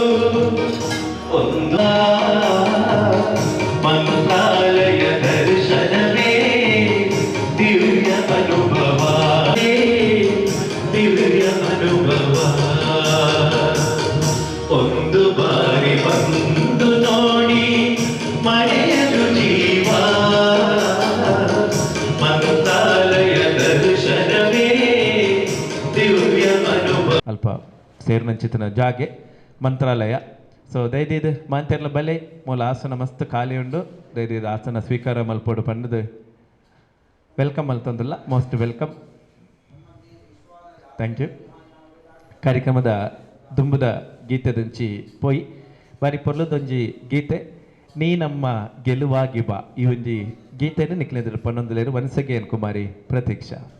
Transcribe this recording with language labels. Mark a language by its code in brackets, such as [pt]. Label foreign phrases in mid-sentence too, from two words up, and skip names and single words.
[kn] ಒಂದು ಮಂತ್ರಾಲಯ ದರ್ಶನವೇ ದಿವ್ಯ ಅನುಭವ ದಿವ್ಯ ಅನುಭವ ಒಂದು ಬಾರಿ ಬಂದು ನೋಡಿ ಮರೆಯದು ಜೀವ ಮಂತ್ರಾಲಯ ದರ್ಶನವೇ ದಿವ್ಯ ಅನುಭವ [tcy] ಅಲ್ಪ ಸೇರ್ನಂಚಿತನ ಜಾಗೆ ಮಂತ್ರಾಲಯ. ಸೊ ದಯದಿದು ಮಾಂತೆರ್ಲ ಬಲೆ ಮೂಲ ಆಸನ ಮಸ್ತ್ ಖಾಲಿ ಉಂಡು ದಯದಿದು ಆಸನ ಸ್ವೀಕಾರ ಮಲ್ಪೋಡು ಪಂಡದು ವೆಲ್ಕಮ್ ಮಲ್ತೊಂದಿಲ್ಲ [en] most welcome. thank you. [tcy] ಕಾರ್ಯಕ್ರಮದ ದುಂಬುದ ಗೀತೆದಂಚಿ ಪೋಯಿ ಬಾರಿ ಪೊರ್ಲದೊಂಜಿ ಗೀತೆ ನೀ ನಮ್ಮ ಗೆಲುವಾಗಿ ಬಾ ಈ ಒಂಜಿ ಗೀತೆಯನ್ನು ನಿಕ್ಲೆದ್ರು ಪನ್ನೊಂದುಲೇರು [en] once again [tcy] ಕುಮಾರಿ ಪ್ರತೀಕ್ಷಾ.